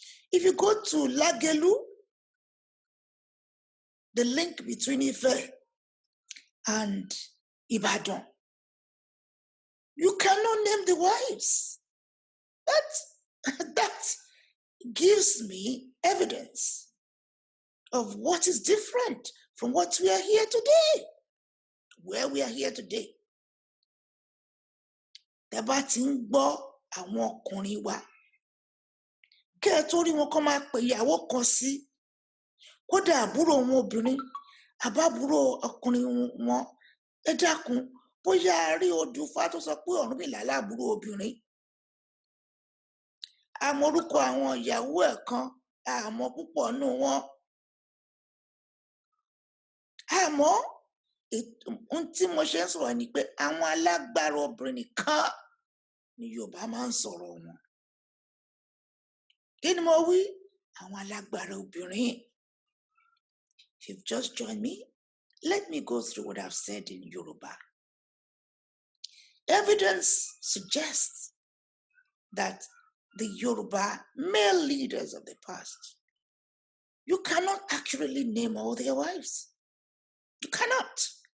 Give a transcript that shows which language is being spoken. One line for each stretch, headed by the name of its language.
English: If you go to Lagelu, the link between Ife and Ibadan, you cannot name the wives. That gives me evidence of what is different from what we are here today, where we are here today.
Yoruba: tẹ́ bá ti ń gbọ́ àwọn ọkùnrin wa kẹ́ ẹ tó rí wọn kọ́ máa pè ìyàwó kan sí kódà àbúrò wọn obìnrin àbábúrò ọkùnrin wọn ẹ dákun bóyá a rí odùfá tó sọ pé Ọ̀rúnmìlà láàbúrò obìnrin àmọ́ orúkọ àwọn ìyàwó ẹ̀ kan àmọ́ púpọ̀ nù wọn àmọ́ ohun tí mo ṣe ń sọ̀rọ̀ ni pé àwọn alágbára obìnrin nìkan ni Yorùbá máa ń sọ̀rọ̀ wọn kí ni mo wí àwọn alágbára obìnrin.
English: If you've just joined me, let me go through what I've said in Yoruba. Evidence suggests that the Yoruba male leaders of the past, you cannot accurately name all their wives. You cannot.